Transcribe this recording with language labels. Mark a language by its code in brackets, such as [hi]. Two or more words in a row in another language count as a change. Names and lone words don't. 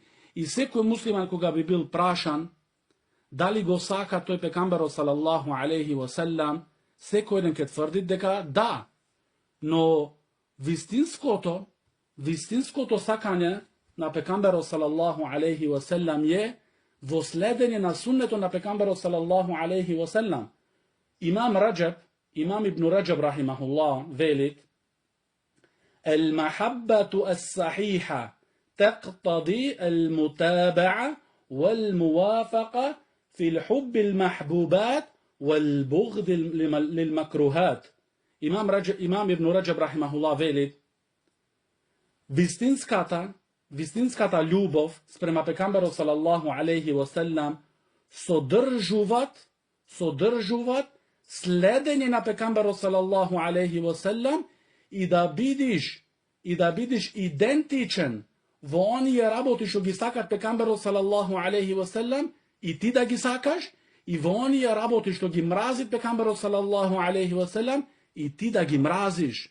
[mk] И секој муслиман кога би бил прашан дали го сака тој пекамберот [ar] صلى الله عليه وسلم, [mk] секој еден ќе тврди дека да. Но вистинското сакање на пекамберот [ar] صلى الله عليه وسلم [mk] е во следење на суннето на пекамберот [ar] صلى الله عليه وسلم. [mk] Имам Ибн Раджаб рахимахуллах велит: [ar] المحبة الصحيحة تقتضي المتابعة والموافقة في الحب المحبوبات والبغض للمكروهات. [mk] Имам Ибн Раджаб рахимахуллах велит: вистинската љубов спрема пекамберот [ar] صلى الله عليه وسلم [mk] содржуваат следење на пекамберот [ar] صلى الله عليه وسلم [mk] и да бидиш идентичен во оние работи што ги сакат пекамберот [ar] صلى الله عليه وسلم [mk] и ти да ги сакаш, и во оние работи што ги мрази пекамберот [ar] صلى الله عليه وسلم [mk] и ти да ги мразиш.